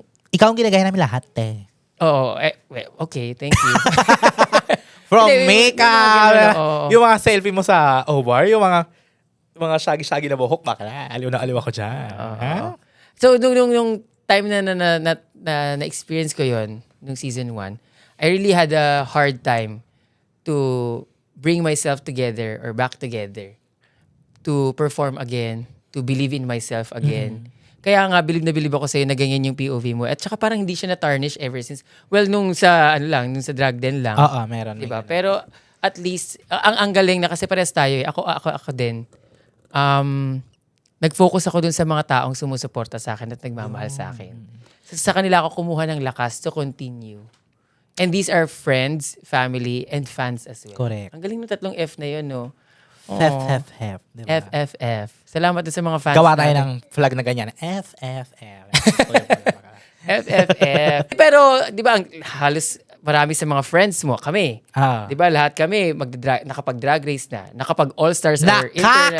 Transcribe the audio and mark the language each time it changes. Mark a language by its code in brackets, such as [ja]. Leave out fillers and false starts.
[tl] Ikaw ang ginagaya namin lahat eh. [en] Oo, okay, thank you. From [tl] Hindi, [en] makeup, [tl] yung yung mga selfie mo sa OVAR, yung mga shaggy-shaggy na buhok, bakla, aliw na aliw ako dyan. Ha? So, nung time na experience ko yon nung season 1, [en] I really had a hard time to bring myself together or back together to perform again, to believe in myself again. [tl] Kaya nga, bilib na bilib ako sa'yo na ganyan yung POV mo. At saka parang hindi siya na-tarnish ever since. Well, nung sa drag den lang. Oo, meron. Diba? Pero at least, ang galing na kasi parehas tayo eh. Ako din. Nag-focus ako dun sa mga taong sumusuporta sa akin at nagmamahal sa akin. Sa kanila ako kumuha ng lakas [en] to continue. And these are friends, family, and fans as well. Correct. [tl] Ang galing ng tatlong F na yun, no? FFF. Diba? FFF. Salamat din sa mga fans. Gawa tayo natin. ng flag na ganyan. FFF. FFF. Pero, di ba, halos marami sa mga friends mo, kami. Di ba, lahat kami nakapag-drag race na, nakapag-all-stars or internet.